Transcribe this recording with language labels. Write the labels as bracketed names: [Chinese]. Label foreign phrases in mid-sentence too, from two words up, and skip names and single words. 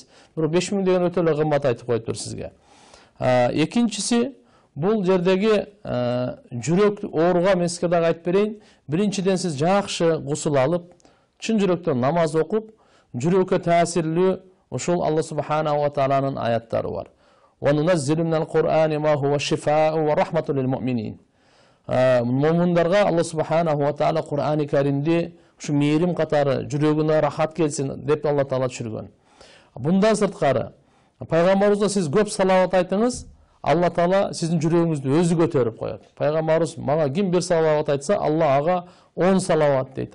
[Kyrgyz] Бирок 5000 деген өтө эле кымбат айтып коюптур сизге. Экинчиси, бул жердеги жүрөк ооруга меске дагы айтып берейин. Биринчиден сиз жакшы гусул алып, чын жүрөктөн намаз окуп, жүрөккө таасирлүү ушул Алла Субханаху ва Тааланын аяттары бар. [Arabic] وننزل من القرآن ما هو شفاء ورحمة للمؤمنين. [Kyrgyz] Муминдарга Алла [Arabic] سبحانه وتعالى [Kyrgyz] Кур'ани Каримди ушу мээрим катары жүрөгүнө рахат келсин деп Алла Таала түшүргөн. Bundan сырткары, пайгамбарыбызга сиз көп салават айтыңыз, Алла Таала сиздин жүрөгүңүздү өзү көтөрүп коет. Пайгамбарыбыз мага ким бир салават айтса, Алла ага 10 салават дейт.